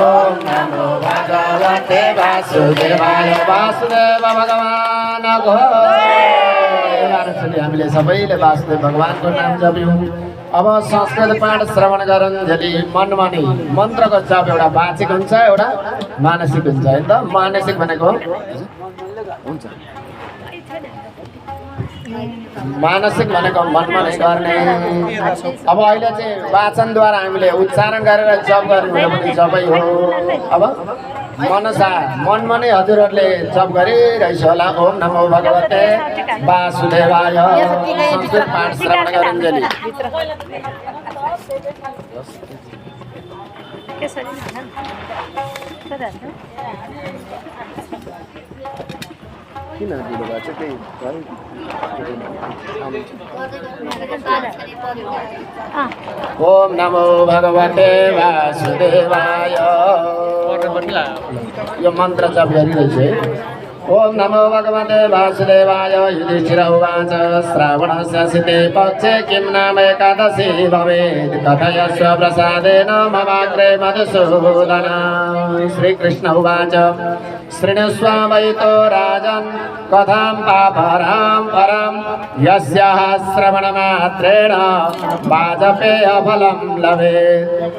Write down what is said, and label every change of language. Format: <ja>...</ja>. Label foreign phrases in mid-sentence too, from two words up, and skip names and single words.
<sa>नमो भगवते वासुदेवाय</sa> <ne>वासुदेव भगवानको हामीले सबैले वासुदेव भगवानको नाम जप्यौँ। अब संस्कृत पाठ श्रवण गरुन्जेली मनमा नै मन्त्रको जप एउटा वाचिक हुन्छ एउटा मानसिक हुन्छ हैन त। मानसिक भनेको हुन्छ मानसिक भनेको मनमा नै गर्ने। अब अहिले चाहिँ वाचनद्वारा हामीले उच्चारण गरेर जप गर्नु भने जपै हो। अब मनसा मनमा नै हजुरहरूले जप गरिरहेछ होला।</ne> <sa>ओम नमो भगवते वासुदेवाय</sa> <ne>संस्कृत पाठ श्रवण गरुन्जेली। किन दिनु भएको छ त्यही</ne> <sa>ओम नमो भगवते वासुदेवाय</sa> <ne>यो मन्त्र जप गरिरहेछ है।</ne> <sa>ओम नमो भगवते वासुदेवाय युधिष्ठिर उवाच श्रावणस्य शिते पक्षे किं नाम एकादशी भवेत् कथयस्व प्रसादेन ममाग्रे मधुसूदन। श्रीकृष्ण उवाच शृणुष्व वैतो राजन् कथां पापरां परं यस्याः श्रवणमात्रेण वाजपेयफलं लभेत्।</sa>